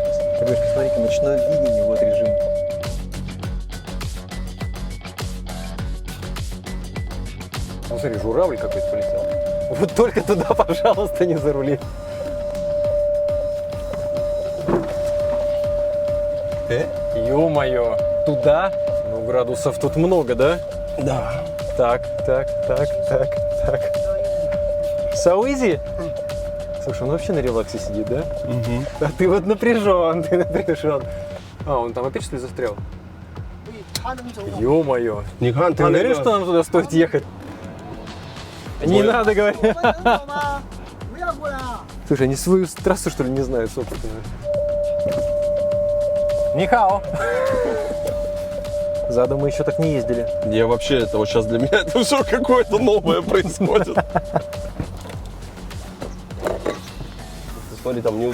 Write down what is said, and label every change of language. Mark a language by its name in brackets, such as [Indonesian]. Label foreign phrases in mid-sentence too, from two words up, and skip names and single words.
[Russian] Ребятки, смотрите, ночное видение, вот режим. Ну смотри, журавль какой-то полетел. Вот только туда, пожалуйста, не зарули. Ё-моё, туда? Ну, градусов тут много, да? Да. Так. [English] So easy? [Russian] Слушай, он вообще на релаксе сидит, да? Угу. А ты вот напряжен, ты напряжен. А, он там опять что ли застрял? [Chinese] 所以他能走。 [Russian] Ё-моё. Нихан, Ты уверен, что нам туда стоит ехать? Не Ой. надо говорить. [Chinese] 我们能走吗？不要过来啊！ [Russian] Слушай, они свою трассу, что ли, не знают, собственно. Нихао. Задом мы еще так не ездили. Я вообще, это вот сейчас для меня это все какое-то новое происходит. Смотри, там не